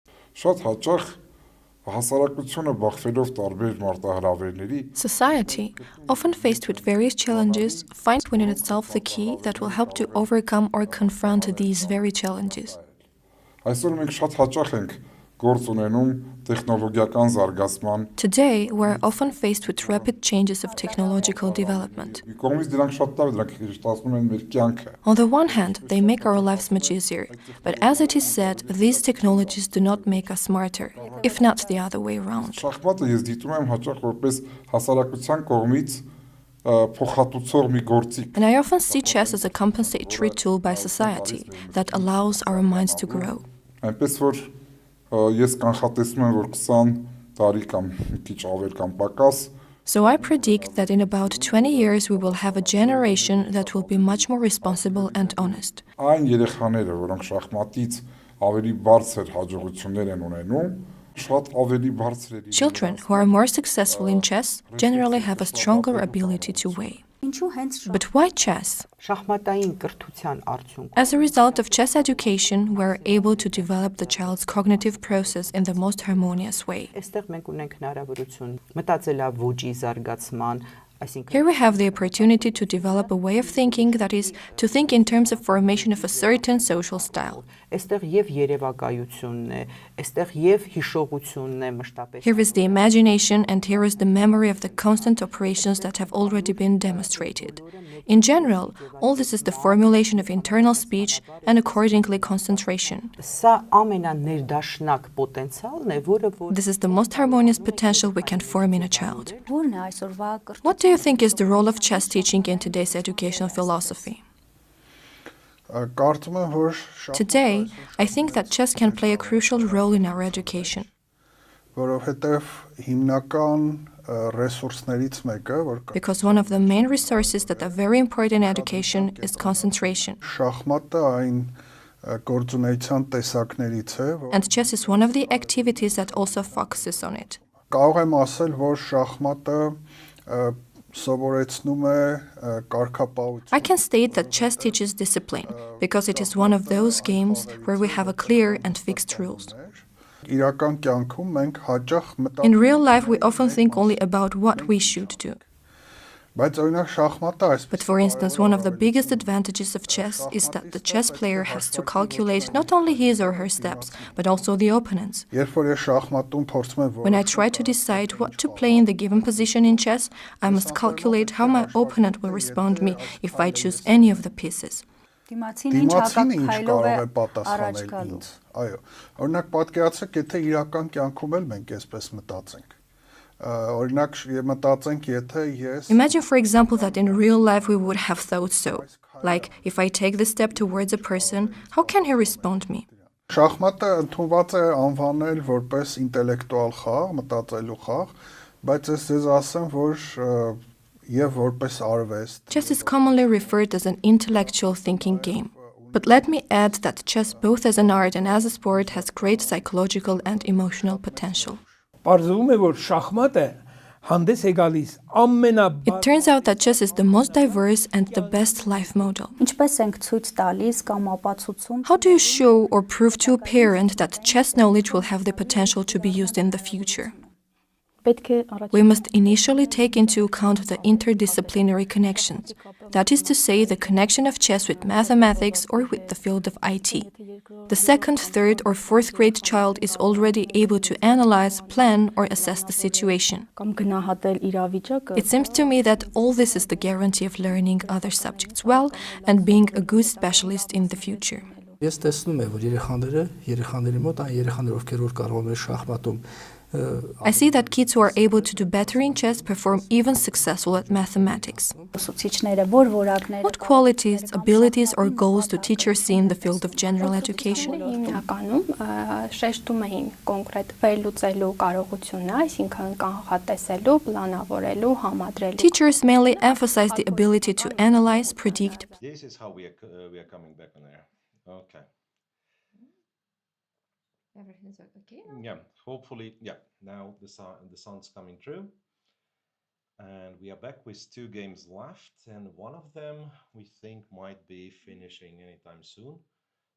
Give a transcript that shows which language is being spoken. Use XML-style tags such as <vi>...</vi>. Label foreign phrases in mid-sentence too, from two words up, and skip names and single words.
<hy>Շատ հաճախ հասարակությունը բախվելով տարբեր մարտահրավերների</hy> <en>Society, often faced with various challenges, finds within itself the key that will help to overcome or confront these very challenges.</en> <hy>Այսօր մենք շատ հաճախ ենք գործ ունենում տեխնոլոգիական զարգացման</hy> <en>Today, we're often faced with rapid changes of technological development.</en> <hy>կողմից դրանք շատ լավ դրանք շտացնում են մեր կյանքը</hy> <en>On the one hand, they make our lives much easier, but as it is said, these technologies do not make us smarter, if not the other way around.</en> <hy>Շախմատը ես դիտում եմ հաճախ որպես հասարակության կողմից փոխհատուցող մի գործիք</hy> <en>And I often see chess as a compensatory tool by society that allows our minds to grow.</en> <hy>Այնպես որ ես կանխատեսում եմ որ 20 տարի կամ մի քիչ ավել կամ պակաս</hy> <en>So I predict that in about 20 years we will have a generation that will be much more responsible and honest.</en> <hy>Այն երեխաները, որոնք շախմատից ավելի բարձր հաջողություններ են ունենում, շատ ավելի բարձր է</hy> <en>Children who are more successful in chess generally have a stronger ability to weigh. But why chess?</en> <hy>Շախմատային կրթության արդյունքում</hy> <en>As a result of chess education, we're able to develop the child's cognitive process in the most harmonious way.</en> <hy>Այստեղ մենք ունենք հնարավորություն մտածելավուճի զարգացման,</hy> <en>Here we have the opportunity to develop a way of thinking that is, to think in terms of formation of a certain social style.</en> <hy>Այստեղ եւ երևակայությունն է, այստեղ եւ հիշողությունն է մշտապես</hy> <en>Here is the imagination and here is the memory of the constant operations that have already been demonstrated. In general, all this is the formulation of internal speech and accordingly concentration.</en> <hy>Սա ամենաներդաշնակ պոտենցիալն է, որը</hy> <en>This is the most harmonious potential we can form in a child. What do you think is the role of chess teaching in today's educational philosophy?</en> <hy>Կարծում եմ որ</hy> <en>Today, I think that chess can play a crucial role in our education.</en> <hy>որովհետև հիմնական ռեսուրսներից մեկը որ</hy> <en>Because one of the main resources that are very important in education is concentration.</en> <hy>շախմատը այն գործունեության տեսակներից է</hy> <en>And chess is one of the activities that also focuses on it.</en> <hy>Կարող եմ ասել որ շախմատը սովորեցնում է կարգապահություն</hy> <en>I can state that chess teaches discipline because it is one of those games where we have a clear and fixed rules.</en> <hy>իրական կյանքում մենք հաճախ</hy> <en>In real life, we often think only about what we should do.</en> <hy>Բայց օրինակ շախմատը այսպես</hy> <en>But for instance, one of the biggest advantages of chess is that the chess player has to calculate not only his or her steps, but also the opponent's.</en> <hy>երբ որ ես շախմատում փորձում եմ</hy> <en>When I try to decide what to play in the given position in chess, I must calculate how my opponent will respond me if I choose any of the pieces.</en> <hy>Դիմացինը ինչ կարող է պատասխանել ինձ։ Այո, օրինակ պատկերացրեք, եթե իրական կյանքում էլ մենք այսպես մտածենք։ Օրինակ մտածենք, եթե ես</hy> <en>Imagine, for example, that in real life we would have thought so. Like, if I take the step towards a person, how can he respond me?</en> <hy>Շախմատը ընդունված է անվանել որպես ինտելեկտուալ խաղ, մտածելու խաղ, բայց ես ձեզ ասեմ, որ եւ որպես արվեստ</hy> <en>Chess is commonly referred as an intellectual thinking game. But let me add that chess, both as an art and as a sport, has great psychological and emotional potential.</en> <hy>Պարզվում է, որ շախմատը հանդես է գալիս ամենաբարձր</hy> <en>It turns out that chess is the most diverse and the best life model.</en> <hy>Ինչպես ենք ցույց տալիս կամ ապացուցում</hy> <en>How do you show or prove to a parent that chess knowledge will have the potential to be used in the future?</en> <hy>պետք է</hy> <en>We must initially take into account the interdisciplinary connections. That is to say, the connection of chess with mathematics or with the field of IT. The second, third, or fourth grade child is already able to analyze, plan, or assess the situation.</en> <hy>կամ գնահատել իրավիճակը</hy> <en>It seems to me that all this is the guarantee of learning other subjects well and being a good specialist in the future.</en> <hy>Ես տեսնում եմ, որ երեխաների մոտ այն երեխաները, ովքեր որ կարող են շախմատում</hy> <en>I see that kids who are able to do better in chess perform even successful at mathematics.</en> <hy>ուսուցիչները որ որակներ</hy> <en>What qualities, abilities, or goals do teachers see in the field of general education?</en> <hy>Հիմնականում շեշտում էին կոնկրետ վերլուծելու կարողությունը, այսինքն կանխատեսելու, պլանավորելու, համադրելու։</hy> <en>Teachers mainly emphasize the ability to analyze, predict. This is how we are coming back on air. Okay. Everything's okay now? Yeah, hopefully, yeah. Now the sound's coming through. And we are back with 2 games left, and one of them we think might be finishing anytime soon.</en>